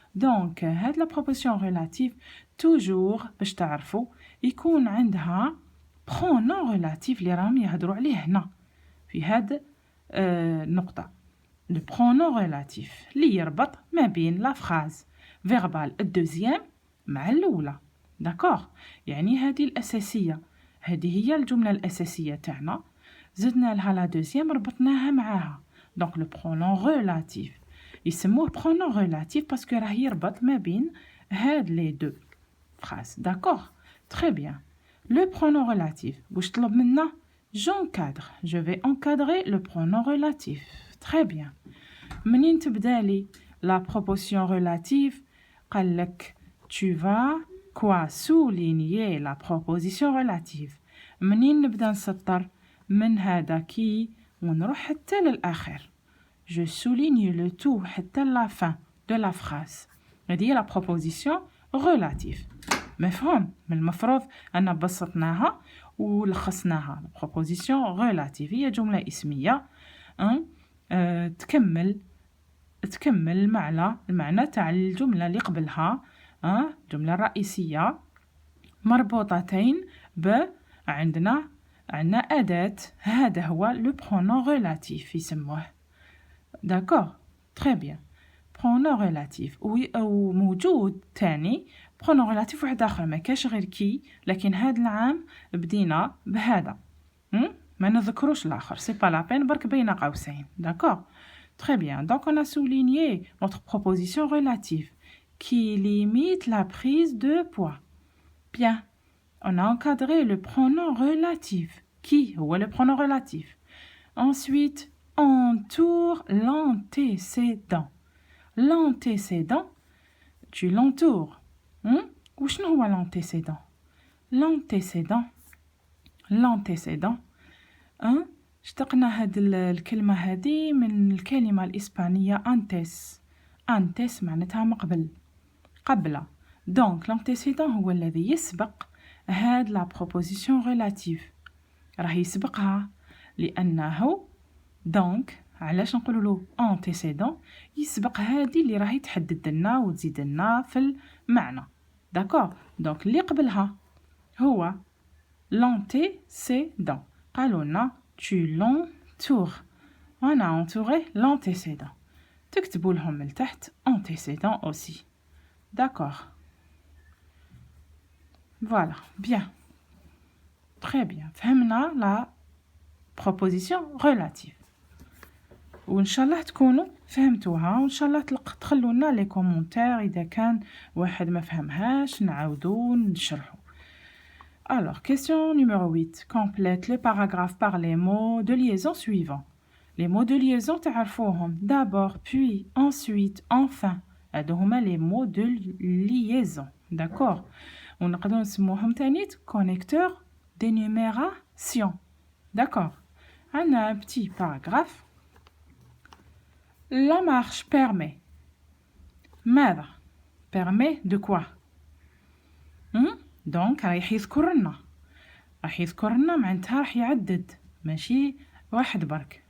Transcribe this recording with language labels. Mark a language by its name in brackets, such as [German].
[Arabic] donc هاد [French] la proposition relative toujours [Arabic] باش تعرفوا يكون عندها pronom relatif اللي راهم يهضروا عليه هنا في هاد النقطة le pronom relatif اللي يربط ما بين [French] la phrase verbale [Arabic] الدوزيام مع الأولى. [French] d'accord. [Arabic] يعني هذه الأساسية هذه هي الجملة الأساسية تاعنا زدنا لها لا دوزيام ربطناها معاها. [French] donc le pronom relatif يسموه pronom relatif [Arabic] باسكو راه يربط ما بين هاد [French] les deux phrases. d'accord. très bien. le pronom relatif [Arabic] واش طلب منا [French] j'encadre. je vais encadrer le pronom relatif. très bien. [Arabic] منين تبدا لي [French] la proposition relative [Arabic] قال لك [French] tu vas quoi souligner la proposition relative. [Arabic] منين نبدا نسطر من هذا كي ونروح حتى للآخر. [French] je souligne le tout [Arabic] حتى [French] la fin de la phrase. هذه la proposition relative. [Arabic] مفهوم؟ من المفروض أن بسطناها ولخصناها. proposition relative هي جملة اسمية تكمل المعنى تاع الجملة اللي قبلها. جملة رئيسية مربوطتين عندنا أداة هذا هو le pronom relatif يسموه. [French] D'accord, très bien. [Arabic] pronom relatif وموجود تاني pronom relatif واحد آخر ما كاش غير كي، لكن هذا العام بدينا بهذا ما نذكروش الآخر. [French] c'est pas la peine [Arabic] برك بين قوسين. [French] D'accord, très bien. Donc on a souligné notre proposition relative qui limite la prise de poids. Bien. On a encadré le pronom relatif. Qui ou le pronom relatif. Ensuite, entoure l'antécédent. L'antécédent, tu l'entoures. Où est l'antécédent? L'antécédent. L'antécédent. [Arabic] اشتقنا هاد الكلمة هذه من الكلمة الإسبانية antes. antes معناتها مقبل. قبل. [French] Donc, l'antécédent [Arabic] هو الذي يسبق هاد لا بروبوزيسيون ريلاتيف. راه يسبقها لأنه دونك علاش نقولوا له انتيسيدون؟ يسبق هادي اللي راهي تحدد لنا وتزيد لنا في المعنى. داكور، دونك اللي قبلها هو l'antécédent. قالوا لنا [French] tu l'entoures. [Arabic] وانا [French] entouré l'antécédent. [Arabic] تكتبوا لهم من تحت antécédent aussi. [French] D'accord. Voilà, bien. Très bien. فهمنا la proposition relative. [Arabic] وإن شاء الله تكونوا فهمتوها، وإن شاء الله تخلوا لنا لي كومونتير إذا كان واحد ما فهمهاش نعاودو نشرحو. [French] Alors, question numéro 8. Complète le paragraphe par les mots de liaison suivants. Les mots de liaison تعرفوهم. D'abord, puis, ensuite, enfin. [Arabic] هادو هما [French] les mots de liaison. D'accord. [Arabic] ونقدروا نسموهم تانيت connecteur d'énumération. [French] D'accord. Un petit paragraphe. La marche permet. [Arabic] ماذا؟ [French] permet de quoi? Donc [Arabic] راح يذكر لنا معناتها راح يعدد ماشي واحد برك.